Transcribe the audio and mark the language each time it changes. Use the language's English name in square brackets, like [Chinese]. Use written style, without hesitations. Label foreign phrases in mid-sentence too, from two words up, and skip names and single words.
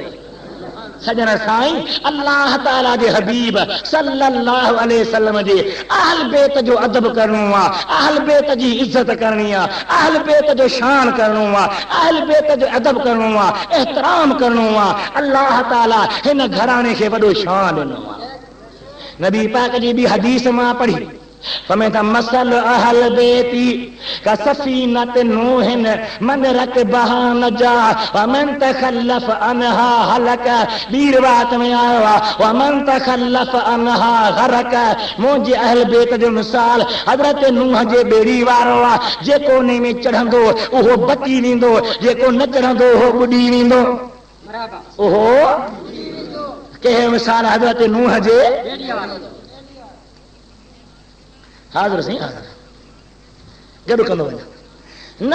[Sindhi] सजन साईं अल्लाह ताला जे हबीब [Arabic] صلى الله عليه وسلم [Sindhi] जे अहल बेत जो अदब करणो आहे, अहल बेत जी इज्जत करणी आहे, अहल बेत जो शान करणो आहे, अहल बेत जो अदब करणो आहे, एहतराम करणो आहे। अल्लाह ताला हिन घराणे खे वॾो शान ॾिनो आहे। नबी पाक जी बि हदीस मां पढ़ी, फमे त [Arabic] مثل أهل بيتي كسفينة نوح من ركبها نجا ومن تخلف عنها هلك. [Sindhi] बीर बात में आया [Arabic] ومن تخلف عنها غرق. [Sindhi] मुंहिंजे अहल बेत जो मिसाल हज़रत नूह जे बेड़ी वारो आहे, जेको उन में चढ़ंदो उहो बची वेंदो, जेको न चढ़ंदो उहो ॿुॾी वेंदो। ओहो कंहिं मिसाल हज़रत नूह जे हाज़िर साईं हाज़िर गॾु कंदो वञा।